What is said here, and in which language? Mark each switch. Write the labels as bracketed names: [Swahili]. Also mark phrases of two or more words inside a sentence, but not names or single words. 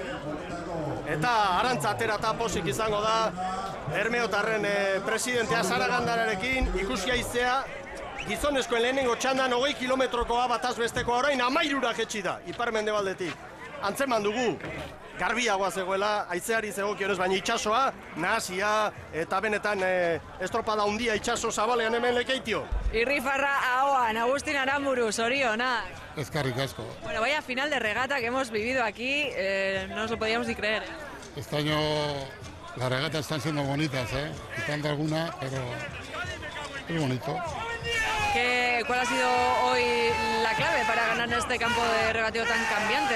[Basque] Eta arantza atera eta posik izango da Bermeotarren presidentea Zaragandararekin ikusia iztea gizonezkoen lehenengo txandan 20 kilometrokoa bataz bestekoa orain 13 jetxi da, ipar-mendebaldetik. Antzeman dugu, garbiagoa zegoela, haizeari zegokionez, baina itxasoa, nahasia eta benetan estropada handia itxaso zabalean hemen Lekeitio. Irrifarra ahoan, Agustin Aramburu, zorionak. Eskerrik asko. [Spanish] Bueno, vaya final de regata que hemos vivido aquí, no nos lo podíamos ni creer. Este año las regatas están siendo bonitas, quitando alguna, pero es bonito. ¿Cuál ha sido hoy la clave para ganar en este campo de regateo tan cambiante?